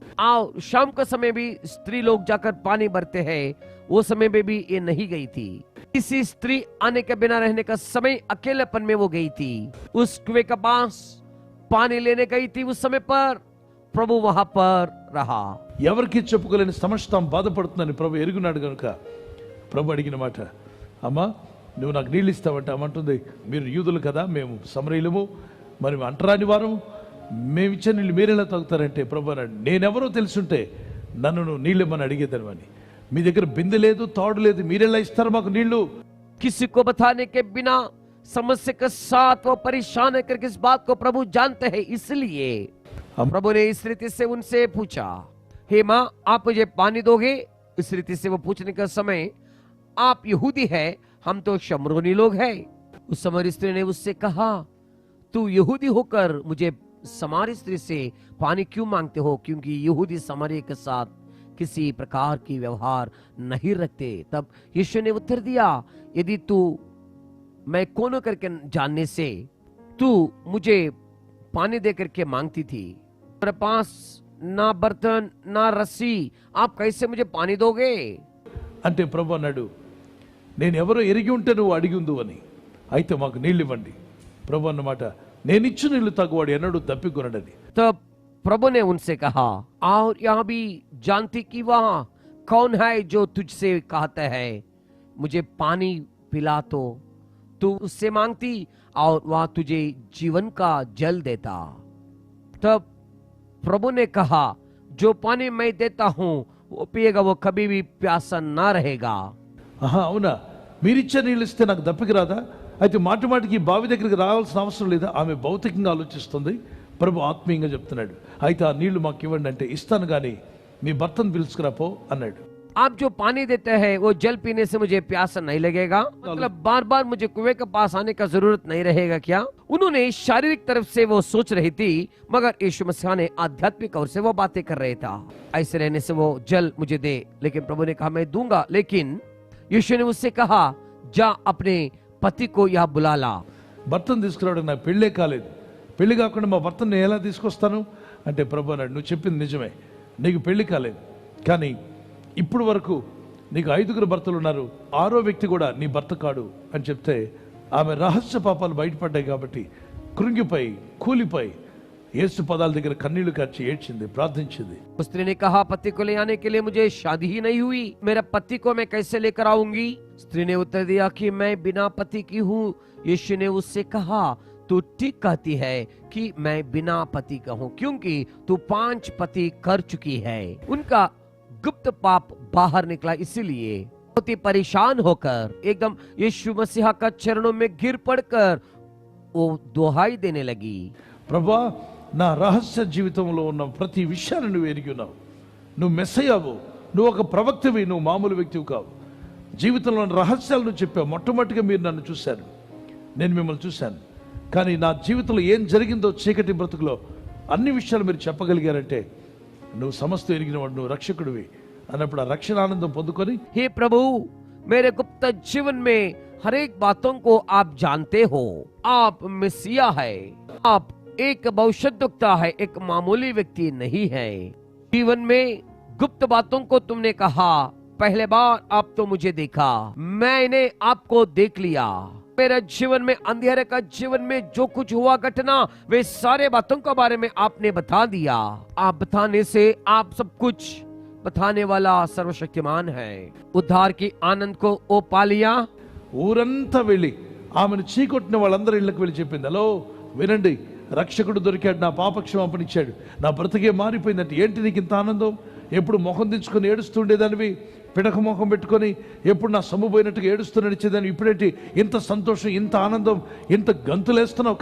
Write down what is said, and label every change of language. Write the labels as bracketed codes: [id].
[hi] आओ, शाम का समय भी स्त्री लोग जाकर पानी भरते हैं, वो समय में भी ये नहीं गई थी। किसी स्त्री आने के बिना रहने का समय अकेलेपन में वो गई थी। उस कुएं के पास पानी लेने गई थी, उस समय पर ప్రభు वहां पर रहा। [te] ఎవరికి చెప్పుకోలేని సమస్య తాము బాధపడుతుందని ప్రభు ఎరుగున్నాడు కనుక ప్రభు అడిగిన మాట, అమ్మా నువ్వు నాకు నీళ్ళు ఇస్తావంట. అమ్మంటుంది, మీరు యూదులు కదా, మేము సమరయులము, మరి అంటరాని వారం, మేము ఇచ్చే నీళ్ళు మీరెలా తాగుతారంటే ప్రభు అన్నాడు, నేనెవరో తెలుసుంటే నన్ను నువ్వు నీళ్ళు ఇమ్మని అడిగేదానివని. మీ దగ్గర బిందె లేదు, తాడు లేదు, మీరెలా ఇస్తారు మాకు నీళ్లు? [hi] किसी को बताने के बिना समस्या के साथ वो परेशान है करके इस बात को प्रभु जानते हैं। इसलिए प्रभु ने इस रीति से उनसे पूछा, हे माँ आप मुझे पानी दोगे? इस रीति से वो पूछने का समय, आप यहूदी है, हम तो शमरोनी लोग हैं। उस समरी स्त्री ने उससे कहा, तू यहूदी होकर मुझे समारी स्त्री से पानी क्यों मांगते हो? क्योंकि यहूदी समारी के साथ किसी प्रकार की व्यवहार नहीं रखते। तब यीशु ने उत्तर दिया, यदि तू मैं कौन करके जानने से तू मुझे पानी दे करके मांगती थी, मेरे पास ना बर्तन ना रस्सी, आप कैसे मुझे पानी दोगे? [te] అంటే ప్రభు అన్నాడు, నేను ఎవరో ఎరిగి ఉంటే నువ్వు అడిగి ఉందు అని, అయితే మాకు నీళ్ళు ఇవ్వండి. ప్రభు అన్నమాట, నేను ఇచ్చు నీళ్లు తగ్గువాడు ఎన్నడూ తప్పికొనడని. [hi] तब प्रभु ने उनसे कहा, और यहाँ भी जानती कि वहाँ कौन है जो तुझसे कहता है मुझे पानी पिला, तो तू उससे मांगती और वह तुझे जीवन का जल देता। तब प्रभु ने कहा, जो पानी मैं देता हूं वो पिएगा, वो कभी भी प्यासा ना रहेगा। [te] ఆహా, అవునా, మీరిచ్చే నీళ్ళు ఇస్తే నాకు దప్పిక రాదా? అయితే మాటి మాటికి బావి దగ్గరికి రావాల్సిన అవసరం లేదా? ఆమె భౌతికంగా ఆలోచిస్తుంది, ప్రభు ఆత్మీయంగా చెప్తున్నాడు. అయితే ఆ నీళ్లు మాకు ఇవ్వండి అంటే, ఇస్తాను కానీ మీ భర్తను పిలుచుకురా పో అన్నాడు. [hi] आप जो पानी देते हैं वो जल पीने से मुझे प्यासा नहीं लगेगा, मतलब बार बार मुझे कुएं के पास आने का जरूरत नहीं रहेगा क्या? उन्होंने शारीरिक तरफ से वो सोच रही थी, मगर यीशु मसीह ने आध्यात्मिक ओर से वो बातें कर रहे था। ऐसे रहने से वो जल मुझे दे, लेकिन प्रभु ने कहा मैं दूंगा, लेकिन यीशु ने उससे कहा जा अपने पति को यहाँ बुला ला। [te] భర్తను తీసుకురావడానికి నాకు పెళ్ళే కాలేదు, పెళ్లి కాకుండా మా భర్తను నేను ఎలా తీసుకొస్తాను అంటే, ప్రభు అన్నాడు, నువ్వు చెప్పింది నిజమే, నీకు పెళ్లి కాలేదు, కానీ ఇప్పుడు వరకు నీకు 5 భర్తలు ఉన్నారు, 6వ వ్యక్తి కూడా నీ భర్త కాడు అని చెప్తే, ఆమె రహస్య పాపాలు బయటపడ్డాయి కాబట్టి కృంగిపోయి కూలిపోయి యేసు పదాల దగ్గర కన్నీళ్లు కార్చి ఏడ్చింది, ప్రార్థించింది. [hi] स्त्री ने कहा, पति को ले आने के लिए मुझे शादी ही नहीं हुई, मेरा पति को मैं कैसे लेकर आऊंगी? स्त्री ने उत्तर दिया कि मैं बिना पति की हूँ। यीशु ने उससे कहा, तू ठीक कहती है कि मैं बिना पति का हूँ, क्योंकि तू 5 पति कर चुकी है। उनका गुप्त पाप बाहर निकला, इसीलिए बहुत ही परेशान होकर एकदम यीशु मसीह का चरणों में गिर पड़कर वो दुहाई देने लगी। [te] ప్రభువా, నా రహస్య జీవితంలో ఉన్న ప్రతి విషయాన్ని నువ్వు ఎరిగి ఉన్నావు, నువ్వు మెస్సయ్యావు, నువ్వు ఒక ప్రవక్తవి, నువ్వు మామూలు వ్యక్తివి కావు. జీవితంలో రహస్యాలు నువ్వు చెప్పావు. మొట్టమొదటిగా మీరు నన్ను చూశారు, నేను మిమ్మల్ని చూశాను, కానీ నా జీవితంలో ఏం జరిగిందో చీకటి బ్రతుకులో అన్ని విషయాలు మీరు చెప్పగలిగారంటే నువ్వు సమస్త ఎరిగిన వాడు, నువ్వు రక్షకుడివి అన్నప్పుడు ఆ రక్షణ ఆనందం పొందుకొని, [hi] हे प्रभु, मेरे गुप्त जीवन में हर एक बातों को आप जानते हो, आप मसीहा है, आप एक भविष्यद्वक्ता है, एक मामूली व्यक्ति नहीं है। जीवन में गुप्त बातों को तुमने कहा, पहले बार आप तो मुझे देखा, मैंने आपको देख लिया। मेरे जीवन में, अंधेरे का जीवन में जो कुछ हुआ घटना, वे सारे बातों के बारे में आपने बता दिया। आप बताने से आप सब कुछ बताने वाला सर्वशक्तिमान है। उद्धार की आनंद को ओ पा लिया। [te] ఊరంతా వెళ్ళి ఆమెను చీకొట్టిన వాళ్ళందరూ ఇళ్ళకి వెళ్ళి చెప్పింది, హలో వినండి, రక్షకుడు దొరికాడు, నా పాపక్షమాపణ ఇచ్చాడు, నా బ్రతికే మారిపోయిందంటే. ఏంటి నీకు ఇంత ఆనందం? ఎప్పుడు ముఖం దించుకొని ఏడుస్తుండేదానివి, పిడక ముఖం పెట్టుకొని ఎప్పుడు నా సొమ్ము పోయినట్టుగా ఏడుస్తూ నడిచేదాన్ని, ఇప్పుడేంటి ఇంత సంతోషం, ఇంత ఆనందం, ఇంత గంతులేస్తున్నావు?